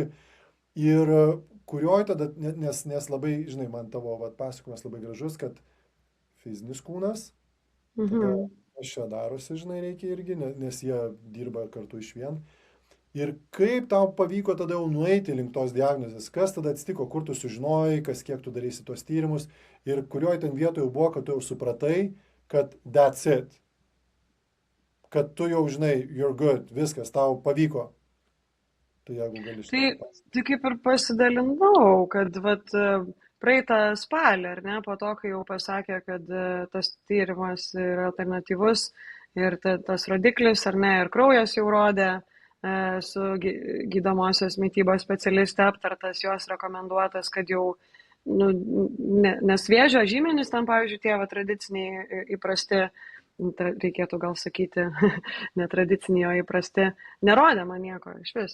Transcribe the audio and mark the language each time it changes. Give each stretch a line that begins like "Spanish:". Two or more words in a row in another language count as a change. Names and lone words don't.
Lithuanian: Ir kurioj tada, nes labai, žinai, man tavo pasakojimas labai gražus, kad fizinis kūnas, aš čia darosi, žinai, reikia irgi, nes jie dirba kartu iš vien. Ir kaip tau pavyko tada jau nueiti link tos diagnozės, kas tada atsitiko, kur tu sužinojai, kas kiek tu darysi tos tyrimus ir kurioj ten vietoje buvo, kad tu jau supratai, kad
English: that's it.
Lithuanian: Kad tu jau žinai,
English: you're good,
Lithuanian: viskas, tau pavyko. Tai jeigu gali šitą. Tai kaip ir pasidalinau, kad praeitą spalį, ar ne, po to, kai jau pasakė, kad tas tyrimas yra alternatyvus ir tas rodiklis, ar ne, ir kraujas jau rodė, su gydomosios mitybos specialiste aptartas, jos rekomenduotas, kad jau nes vėžio žymenys tam, pavyzdžiui, tie tradiciniai įprasti, reikėtų gal sakyti, netradiciniai, o įprasti, nerodė man nieko iš vis.